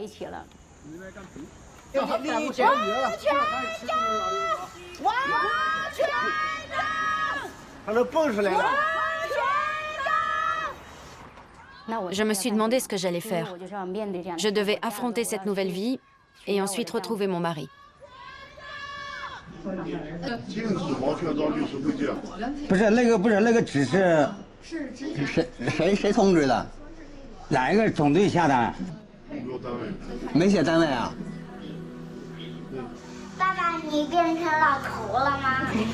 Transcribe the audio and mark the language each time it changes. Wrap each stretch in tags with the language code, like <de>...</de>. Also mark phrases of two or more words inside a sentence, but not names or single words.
<fr>Je me suis demandé ce que j'allais faire. Je devais affronter cette nouvelle vie et ensuite retrouver mon mari.</fr> <zh>不是那个只是谁通知的？哪一个总队下的？没写单位啊？爸爸，你变成老头了吗？</zh>